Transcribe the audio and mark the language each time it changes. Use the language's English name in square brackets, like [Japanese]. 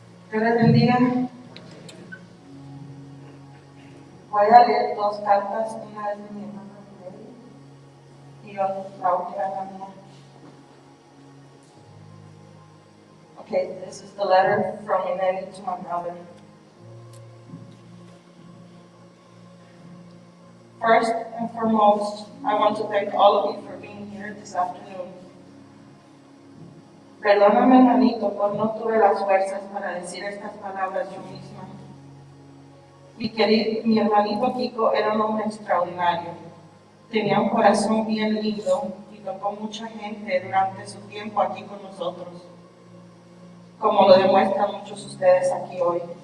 [Spanish] Dios les bendiga. Voy a leer dos cartas, una es de mi hermano y la otra la mía. [English] Okay, this is the letter from Ineli to my brother. First and foremost, I want to thank all of you for being here this afternoon. [Spanish] Perdóname, hermanito, por no tuve las fuerzas para decir estas palabras yo misma. Mi hermanito Kiko era un hombre extraordinario. Tenía un corazón bien lindo y tocó mucha gente durante su tiempo aquí con nosotros, como lo demuestran muchos de ustedes aquí hoy.